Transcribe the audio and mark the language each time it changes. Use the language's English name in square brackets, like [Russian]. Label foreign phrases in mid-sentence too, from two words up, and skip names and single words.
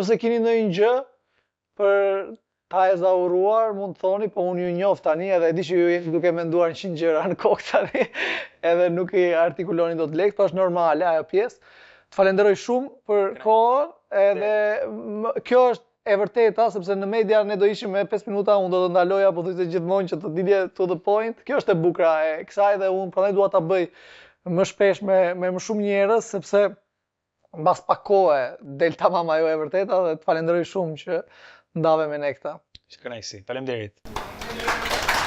[Albanian] Nëse keni ndonjë gjë për Ha e zauruar, mund të thoni, po unë ju njoh tani edhe e di që ju jeni duke menduar 100 gjëra në kokë tani, edhe nuk i artikuloni dot lekt, po është normale ajo pjesë. Të falenderoj shumë për kohën, edhe kjo është e vërteta, sepse në media ne do ishim me 5 minuta, unë do të ndaloja, po thjesht gjithmonë që të dilje [English] to the point. [Albanian] Kjo është e bukura e kësaj dhe unë prandaj dua ta bëj më shpesh me më shumë njerëz, sepse mbas pak kohe del tamam ajo e vërteta dhe të falenderoj shumë që ndave me ne këta. Që kënaqësi. Faleminderit.